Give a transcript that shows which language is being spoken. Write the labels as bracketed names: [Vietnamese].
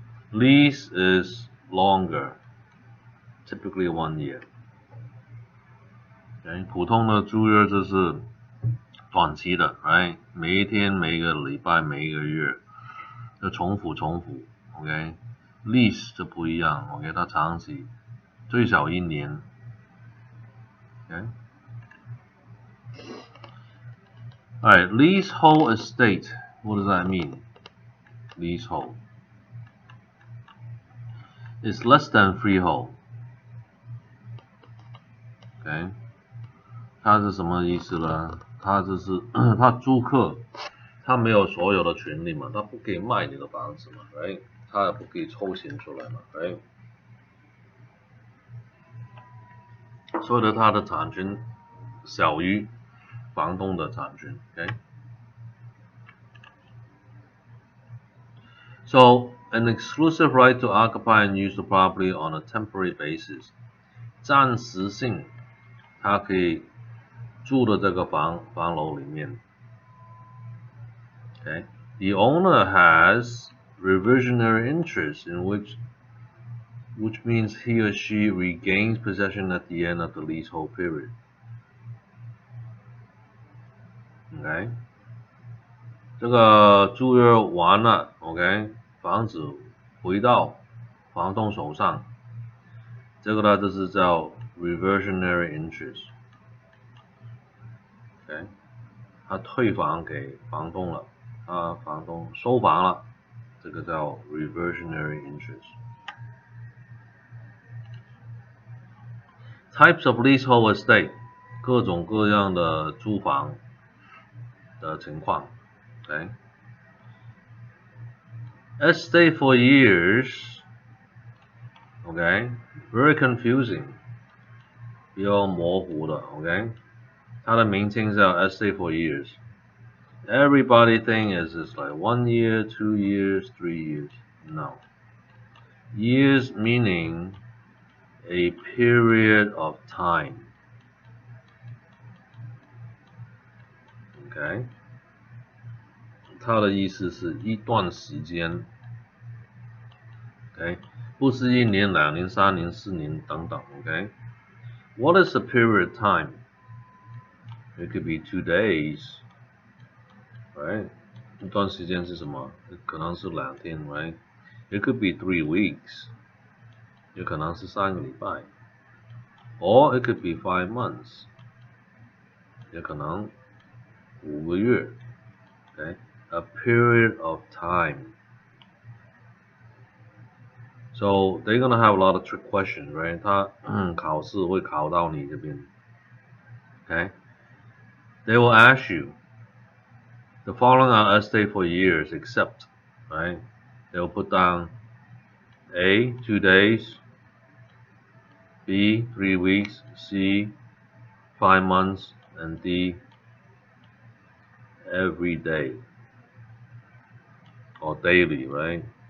[English] Lease is longer, typically 1 year. [Chinese] Okay， 普通的租约就是短期的 ，right？每一天、每一个礼拜、每一个月，就重复。 OK，lease 就不一样 ，OK， 它长期，最少1年。 [English] OK， Alright, leasehold estate. What does that mean? Leasehold. It's less than freehold. [Chinese] OK， 它是什么意思呢？它就是它租客，他没有所有的权利嘛，他不可以卖你的房子嘛 ，right？他也不可以抽钱出来嘛 ，right？所以呢，他的产权小于房东的产权 ，OK？ [English] So an exclusive right to occupy and use the property on a temporary basis， [Chinese] 暂时性，他可以住的这个房楼里面 ，OK？ [English] The owner has reversionary interest in which means he or she regains possession at the end of the leasehold period. [Chinese] OK， 这个租约完了 ，OK， 房子回到房东手上，这个呢就是叫 reversionary interest。 OK， 他退房给房东了，房东收房了，这个叫 reversionary interest。 [English] Types of leasehold estate， [Chinese] 各种各样的租房的情况 ，OK。 [English] Estate for years， OK， very confusing， [Chinese] 比较模糊的 [English] ，OK。 [Chinese] 它的名称叫 [English] estate for years。Everybody think is like 1 year, 2 years, 3 years. No. Years meaning a period of time. [Chinese] OK， 它的意思是一段时间 ，OK， 不是1年、2年、3年、4年等等 ，OK。 [English] What is a period of time? It could be 2 days, right? [Chinese] 一段时间是什么？可能是2天 ，right? [English] It could be 3 weeks. [Chinese] 也可能是3个礼拜 ， [English] or it could be 5 months， [Chinese] 也可能5个月 ，OK， [English] a period of time. So they're gonna have a lot of trick questions, right? [Chinese] 他考试会考到你这边 ，OK？ [English] They will ask you the following are estate for years except, right? They will put down A 2 days, B 3 weeks, C 5 months, and D every day or daily, right?